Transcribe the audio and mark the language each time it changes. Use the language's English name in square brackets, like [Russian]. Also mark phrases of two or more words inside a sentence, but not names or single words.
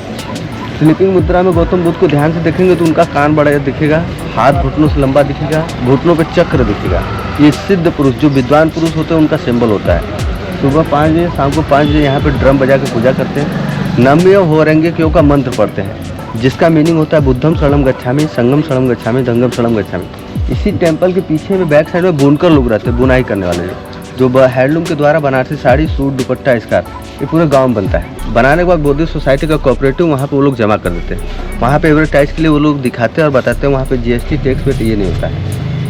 [Hindi] स्लीपिंग मुद्रा में गौतम बुद्ध को ध्यान से देखेंगे तो उनका कान बड़ा दिखेगा, हाथ घुटनों से लंबा दिखेगा, घुटनों पे चक्र दिखेगा। ये सिद्ध पुरुष जो विद्वान पुरुष होते हैं उनका सिंबल होता है। सुबह 5 बजे शाम को 5 बजे यहाँ पे ड्रम बजा के पूजा करते हैं। [Japanese] 南無妙法蓮華経 [Hindi] का मंत्र पढ़ते हैं, जिसका मीनिंग होता है [Pali] बुद्धम शरणम गच्छामि, संगम शरणम गच्छामि, धंगम शरणम गच्छामि। [Hindi] इसी टेम्पल के पीछे में [English] back side [Hindi] में बुनकर लोग रहते हैं, बुनाई करने वाले लोग। जो हैंडलूम के द्वारा बनारसी साड़ी, सूट, दुपट्टा, स्कार्फ ये पूरे गांव में बनता है। बनाने के बाद [English] Buddhist society [Hindi] का कोऑपरेटिव वहाँ पे वो लोग जमा कर देते हैं। वहाँ पे एडवर्टाइज के लिए वो लोग दिखाते हैं और बताते हैं वहाँ पे GST [English] tax VAT [Hindi] ये नहीं होता है।